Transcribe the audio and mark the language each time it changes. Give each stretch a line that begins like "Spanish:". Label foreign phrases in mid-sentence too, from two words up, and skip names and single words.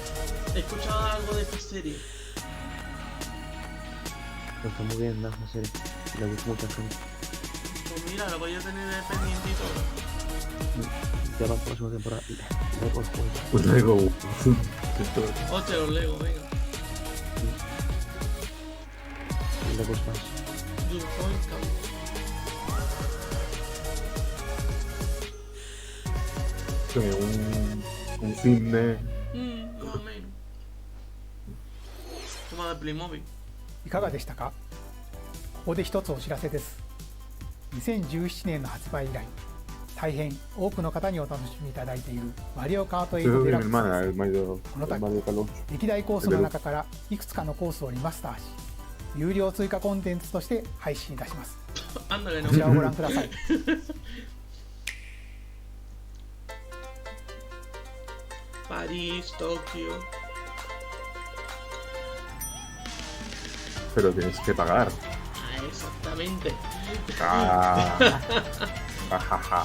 Spanish: He escuchado algo de esta serie. Pero está muy bien, la serie. Le gusta mucho a gente. Pues mira, lo voy a tener de pendiente y todo. Ya va por la segunda temporada. Lego el juego. Pues Lego. Hostia, los Lego, venga. Lego Smash.
English: Your point count.
Spanish: Un cine. Más o menos. Como de Playmobil.
Japanese: いかがでしたか。ここで一つお知らせです。2017年の発売以来、大変多くの方にお楽しみいただいているマリオカート8デラックスです。この度、歴代コースの中からいくつかのコースをリマスターし、有料追加コンテンツとして配信いたします。こちらをご覧ください。
Spanish: París, Tokio. Pero tienes que pagar. Ah, exactamente. Jajaja.